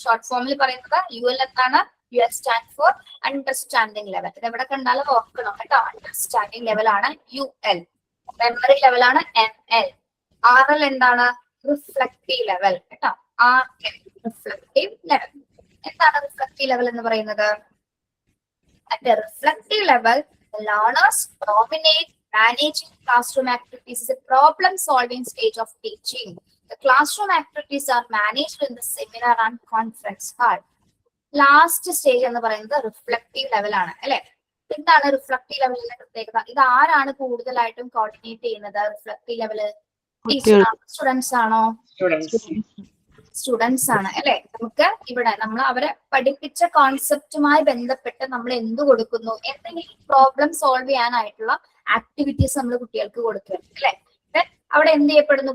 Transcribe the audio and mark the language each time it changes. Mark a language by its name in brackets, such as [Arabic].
[Malayalam] Short ഫോമിൽ പറയുന്നത് UL എന്താണ്? UL stand for understanding level. ഇത് എവിടെ കണ്ടാലും ഓർക്കണം കേട്ടോ. അണ്ടർസ്റ്റാൻഡിംഗ് ലെവലാണ് UL. മെമ്മറി ലെവലാണ് ML. RL എന്താണ്? റിഫ്ലക്റ്റീവ് ലെവൽ കേട്ടോ. RL reflective level. എന്താണ് റിഫ്ലക്റ്റീവ് ലെവൽ എന്ന് പറയുന്നത്? [English] At the reflective level, the learners dominate managing classroom activities is a problem-solving stage of teaching. The classroom activities are managed in the seminar and conference hall. [Malayalam] Last stage എന്ന് പറയുന്നത് reflective level ആണ്, അല്ലെ? എന്താണ് reflective ലെവലിന്റെ പ്രത്യേകത? ഇത് ആരാണ് കൂടുതലായിട്ടും coordinate ചെയ്യുന്നത്? റിഫ്ലക്റ്റീവ് ലെവല് കുട്ടികൾ സ്റ്റുഡൻസ് ആണോ? സ്റ്റുഡൻസ് ആണ് അല്ലെ. നമുക്ക് ഇവിടെ നമ്മൾ അവരെ പഠിപ്പിച്ച കോൺസെപ്റ്റുമായി ബന്ധപ്പെട്ട് നമ്മൾ എന്ത് കൊടുക്കുന്നു, എന്തെങ്കിലും പ്രോബ്ലം സോൾവ് ചെയ്യാനായിട്ടുള്ള ആക്ടിവിറ്റീസ് നമ്മൾ കുട്ടികൾക്ക് കൊടുക്കുകയാണ് അല്ലെ. അവിടെ എന്ത് ചെയ്യപ്പെടുന്നു?